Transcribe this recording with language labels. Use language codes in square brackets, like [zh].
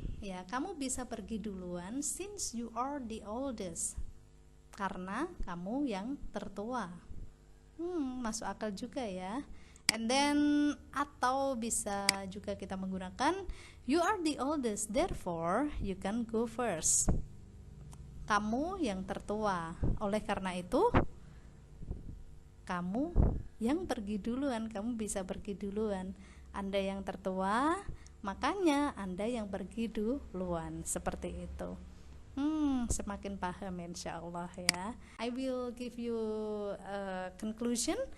[id] Ya, kamu bisa pergi duluan [en] since you are the oldest. [id] Karena kamu yang tertua. Masuk akal juga ya. [en] And then [id] atau bisa juga kita menggunakan [en] you are the oldest, therefore you can go first. [id] Kamu yang tertua, oleh karena itu kamu yang pergi duluan, kamu bisa pergi duluan. Anda yang tertua, makanya Anda yang pergi duluan, seperti itu. Semakin paham insyaallah ya. [en] I will give you a conclusion.